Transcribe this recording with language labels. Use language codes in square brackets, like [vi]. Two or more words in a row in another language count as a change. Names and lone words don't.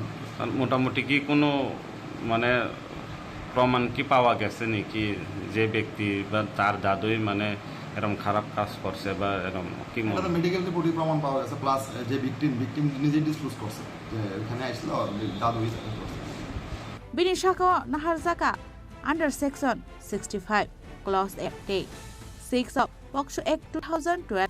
[bn] মোটামুটি কি কোনো মানে প্রমাণ কি পাওয়া গেছে নাকি যে ব্যক্তি বা তার দাদুই মানে এরকম খারাপ কাজ করছে বা এরকম কি? [en] medical report [bn] প্রমাণ পাওয়া গেছে, প্লাস যে ভিকটিম নিজে ডিসক্লোজ করছে যে এখানে আসছিল দাদুই করছে। [trp] bini shako nahar zaka [en] under section 65 clause 8 6 of Poksho Act 2012